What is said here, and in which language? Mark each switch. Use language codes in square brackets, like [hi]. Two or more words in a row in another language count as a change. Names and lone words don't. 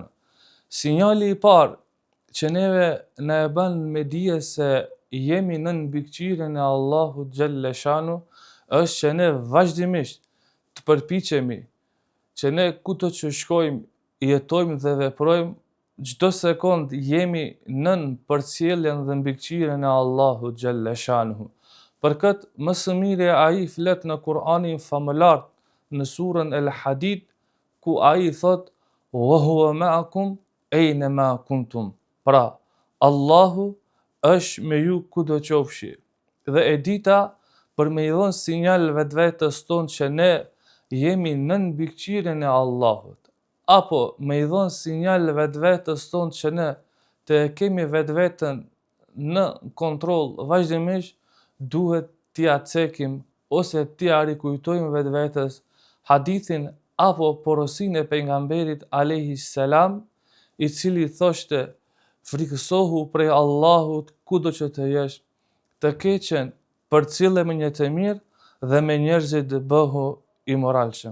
[sq] Sinjali i parë që neve na e bën me dije se jemi në mbikëqyrjen e Allahut [ar] جل شأنه [sq] është që ne vazhdimisht të përpiqemi që ne kudo që shkojmë, jetojmë dhe veprojmë, çdo sekond jemi nën përcjelljen dhe mbikëqyrjen e Allahut [ar] جل شأنه. [sq] Për këtë më së miri ai flet në Kur'anin famëlar në surën El Hadid ku ai thot [ar] وهو معكم أين ما كنتم. [sq] Pra, Allahu është me ju kudo qofshi. Dhe e dita për me i dhënë sinjal vetvetes tonë që ne jemi nën mbikëqyrjen e Allahut, apo me i dhënë sinjal vetvetes tonë që ne të kemi vetveten në kontroll vazhdimisht, duhet t'ia cekim ose t'ia rikujtojmë vetvetes hadithin apo porosinë e pejgamberit [ar] عليه السلام, [sq] i cili thoshte: frikësohu prej Allahut kudo që të jesh, të keqen përcjelle me një të mirë dhe me njerëzit bëhu i moralshëm.